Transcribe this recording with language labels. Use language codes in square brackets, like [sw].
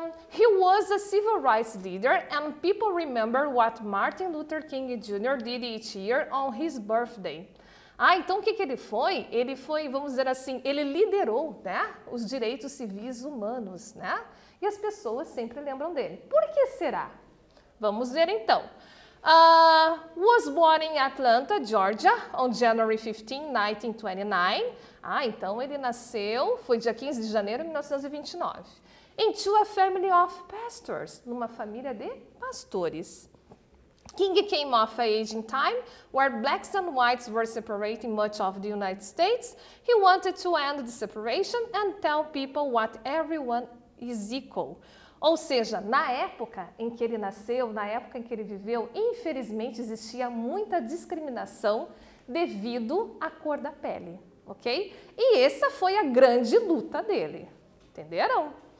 [en] He was a civil rights leader and people remember what Martin Luther King Jr. did each year on his birthday. [pt] Então o que ele foi? Ele foi, vamos dizer assim, ele liderou, né, os direitos civis humanos, né? E as pessoas sempre lembram dele. Por que será? Vamos ver então. [en] Was born in Atlanta, Georgia, on January 15, 1929. [pt] Então ele nasceu, foi dia 15 de janeiro de 1929. [en] Into a family of pastors, [pt] numa família de pastores. [en] King came of age in time where blacks and whites were separating much of the United States. He wanted to end the separation and tell people what everyone is equal. [pt] Ou seja, na época em que ele nasceu, na época em que ele viveu, infelizmente existia muita discriminação devido à cor da pele, ok? E essa foi a grande luta dele, entenderam?